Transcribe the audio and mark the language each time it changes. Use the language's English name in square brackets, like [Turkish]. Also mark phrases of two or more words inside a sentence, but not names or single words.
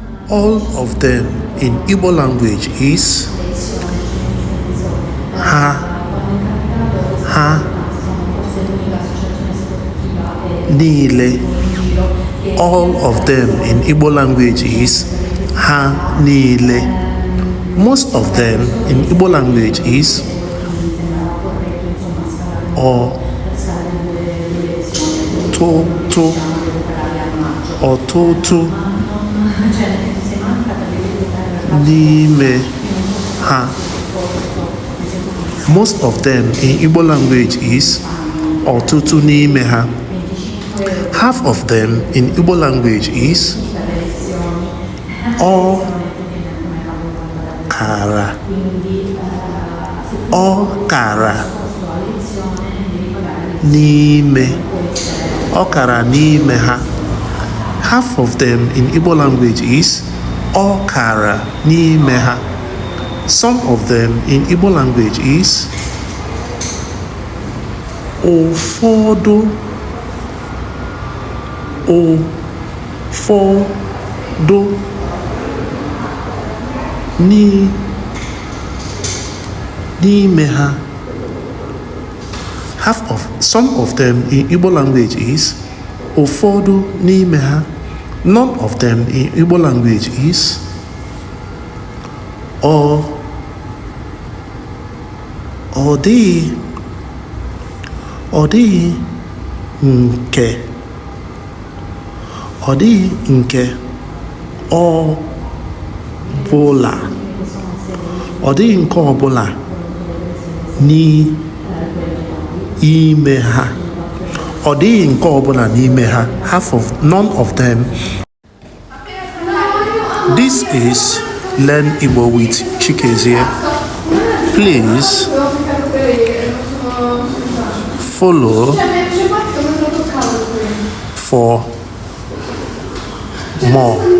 [English] All of them in Igbo language is [Igbo] ha, ha, nile. [English] All of them in Igbo language is [Igbo] ha, nile. [English] Most of them in Igbo language is [Igbo] o, to, ọtụtụ n'ime ha. [English] Most of them in Igbo language is [Igbo] ọtụtụ n'ime ha. [English] Half of them in Igbo language is [Igbo] ọ kara, ọ kara n'ime, ọ kara n'ime ha. [English] Half of them in Igbo language is [Igbo] ọ kara n'ime ha. [English] Some of them in Igbo language is [Igbo] ụfọdụ, ụfọdụ n'ime ha. [English] Some of them in Igbo language is [Igbo] ụfọdụ n'ime ha. [English] None of them in Igbo language is [Igbo] ọ dịghị nke ọ bụla, ọ dịghị nke ọ bụla n'ime ha. Ọ dịghị nke ọ bụla n'ime ha. [English] None of them. This is Learn Igbo with Chikezie. Please follow for more.